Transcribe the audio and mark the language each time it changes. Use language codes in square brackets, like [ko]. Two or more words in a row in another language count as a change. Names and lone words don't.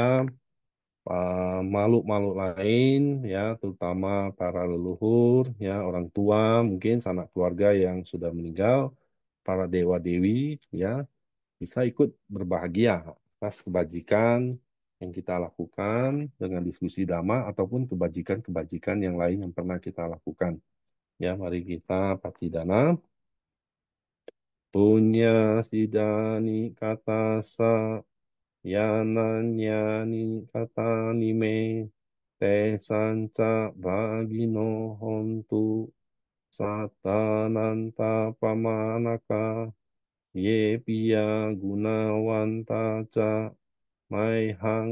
[id] makhluk-makhluk lain ya, terutama para leluhur ya, orang tua, mungkin sanak keluarga yang sudah meninggal, para dewa-dewi ya, bisa ikut berbahagia atas kebajikan yang kita lakukan dengan diskusi Dhamma ataupun kebajikan-kebajikan yang lain yang pernah kita lakukan. Ya, mari kita patidana. [pi] Punya sidani kata sa yananyani kata nime te sanca bagino hontu satananta pamanaka ye pia gunawanta ca maihang